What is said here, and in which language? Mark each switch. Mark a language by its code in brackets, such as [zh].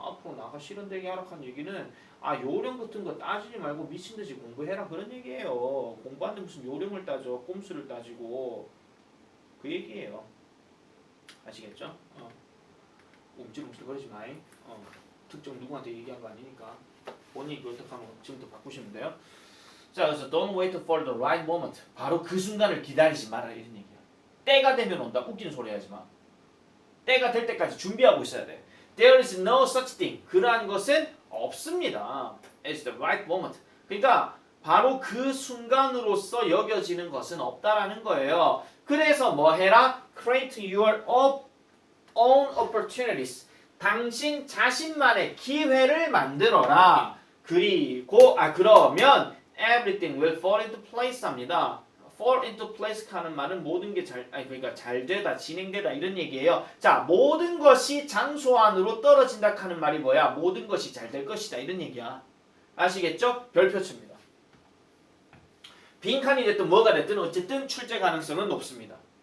[ko] 앞으로 나가 실현되게 하라 한 얘기는 요령 같은 거 따지지 말고 미친듯이 공부해라 그런 얘기예요. 공부하는데 무슨 요령을 따져 꼼수를 따지고 그 얘기예요. 아시겠죠? 움찔움찔거리지 마잉. 특정 누구한테 얘기한 거 아니니까 본인이 그렇게 하면 지금부터 바꾸시면 돼요. [en] 자, 그래서 don't wait for the right moment. [ko] 바로 그 순간을 기다리지 마라 이런 얘기야. 때가 되면 온다. 웃기는 소리 하지 마. 때가 될 때까지 준비하고 있어야 돼. [en] There is no such thing. [ko] 그러한 것은 없습니다. [en] It's the right moment. [ko] 그러니까 바로 그 순간으로서 여겨지는 것은 없다라는 거예요. 그래서 뭐 해라? [en] Create your own opportunities. [ko] 당신 자신만의 기회를 만들어라. 그리고 그러면 [en] everything will fall into place 합니다. fall into place [ko] 하는 말은 모든 게 그러니까 잘 되다, 진행되다 이런 얘기예요. 자, 모든 것이 장소 안으로 떨어진다 하는 말이 뭐야? 모든 것이 잘 될 것이다 이런 얘기야. 아시겠죠? 별표 칩니다. 빈칸이 됐든 뭐가 됐든 어쨌든 출제 가능성은 높습니다.